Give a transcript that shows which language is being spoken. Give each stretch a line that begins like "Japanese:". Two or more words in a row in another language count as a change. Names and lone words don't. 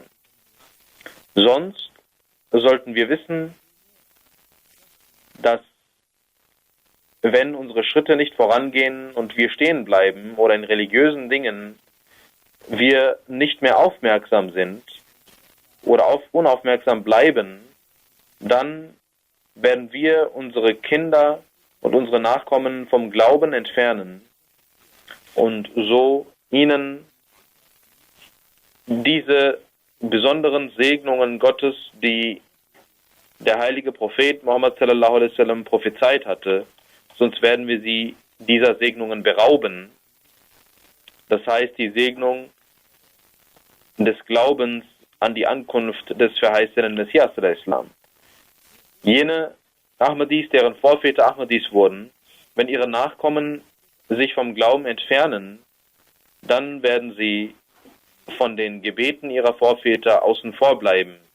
German: Sonst sollten wir wissen, dass wenn unsere Schritte nicht vorangehen und wir stehen bleiben oder in religiösen Dingen wir nicht mehr aufmerksam sind oder unaufmerksam bleiben, dann werden wir unsere Kinder und unsere Nachkommen vom Glauben entfernen und so ihnen diese besonderen Segnungen Gottes, die der heilige Prophet Muhammad
Arabic: صلى الله عليه وسلم
German: prophezeit hatte, sonst werden wir sie dieser Segnungen berauben. Das heißt, die Segnung des Glaubens an die Ankunft des verheißenen Messias al-Islam. Jene Ahmadis, deren Vorväter Ahmadis wurden, wenn ihre Nachkommen sich vom Glauben entfernen, dann werden sie von den Gebeten ihrer Vorväter außen vor bleiben.